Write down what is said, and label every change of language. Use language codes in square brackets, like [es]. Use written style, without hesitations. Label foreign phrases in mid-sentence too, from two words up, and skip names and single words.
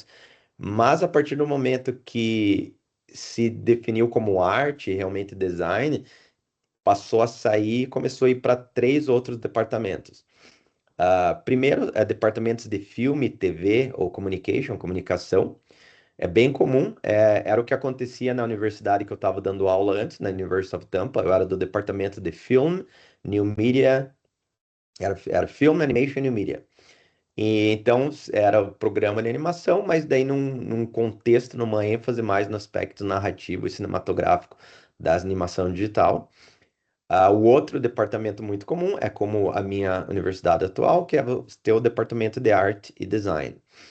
[pt] Mas a partir do momento que se definiu como arte, realmente design, passou a sair e começou a ir para três outros departamentos. Primeiro, departamentos de filme, TV ou communication, comunicação. É bem comum, era o que acontecia na universidade que eu estava dando aula antes, na University of Tampa. Eu era do departamento de Film, New Media, era Film, Animation e New Media. E, então, era o programa de animação, mas daí num contexto, numa ênfase mais no aspecto narrativo e cinematográfico das animação digital. O outro departamento muito comum é como a minha universidade atual, que é ter o departamento de arte e design.